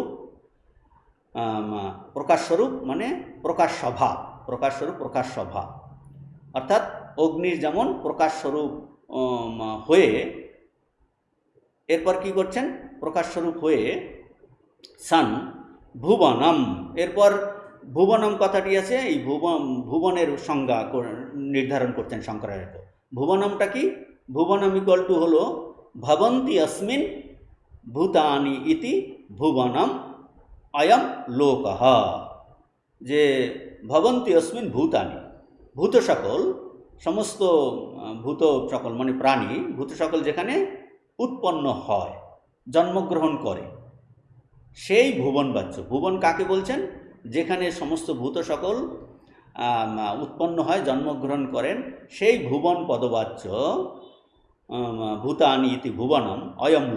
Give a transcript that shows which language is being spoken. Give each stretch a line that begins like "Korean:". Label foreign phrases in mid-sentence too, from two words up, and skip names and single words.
Bangla: প্রকাশস্বরূপ মানে প্রকাশ স্বভাব, প্রকাশস্বরূপ প্রকাশ স্বভাব, অর্থাৎ অগ্নির যেমন প্রকাশস্বরূপ হয়ে, এরপর কি করছেন? প্রকাশস্বরূপ হয়ে
Sanskrit: সন ভুবনম,
Bangla: এরপর ভুবনম কথাটি আছে, এই ভুবনের সংজ্ঞা নির্ধারণ করছেন শঙ্করাচার্য। ভুবনমটা কি? ভুবনম
English: equal to
Bangla: হলো
Sanskrit: ভবন্তি अस्मिन् ভূতানি ইতি ভুবনম অয়ম লোকঃ,
Bangla: যে
Sanskrit: ভবন্তি अस्मिन् ভূতানি,
Bangla: ভূত সকল, সমস্ত ভূত সকল মানে প্রাণী, ভূত সকল যেখানে উৎপন্ন হয়, জন্মগ্রহণ করে, সেই ভুবনবাচ্য। ভুবন কাকে বলছেন? যেখানে সমস্ত ভূত সকল উৎপন্ন হয়, জন্মগ্রহণ করেন, সেই ভুবন পদবাচ্য
Sanskrit: ভূতানি ইতি ভুবনম অয়ম লোক।